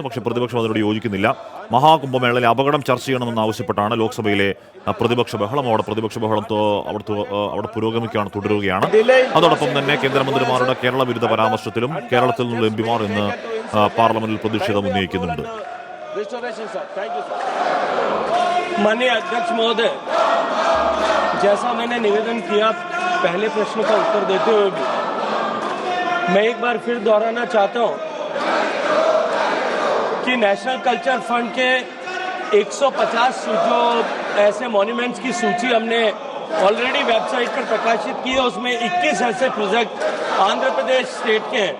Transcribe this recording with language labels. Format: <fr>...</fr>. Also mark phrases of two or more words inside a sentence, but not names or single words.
<ml>പക്ഷേ പ്രതിപക്ഷം അതിനോട് യോജിക്കുന്നില്ല. മഹാകുംഭമേളയിലെ അപകടം ചർച്ച ചെയ്യണമെന്ന് ആവശ്യപ്പെട്ടാണ് ലോക്സഭയിലെ പ്രതിപക്ഷ ബഹളം. പ്രതിപക്ഷ ബഹളം അവിടെ പുരോഗമിക്കുകയാണ്, തുടരുകയാണ്. അതോടൊപ്പം തന്നെ കേന്ദ്രമന്ത്രിമാരുടെ കേരള വിരുദ്ധ പരാമർശത്തിലും കേരളത്തിൽ നിന്നുള്ള എംപിമാർ ഇന്ന് പാർലമെന്റിൽ പ്രതിഷേധം ഉന്നയിക്കുന്നുണ്ട്.</ml> <hi>माननीय अध्यक्ष महोदय, जैसा मैंने निवेदन किया पहले प्रश्न का उत्तर देते हुए भी, मैं एक बार फिर दोहराना चाहता हूं कि नेशनल कल्चर फंड के 150 जो ऐसे मॉन्यूमेंट्स की सूची हमने</hi> <en>already website</en> <hi>पर प्रकाशित की है, उसमें 21 ऐसे प्रोजेक्ट आंध्र प्रदेश स्टेट के हैं।</hi>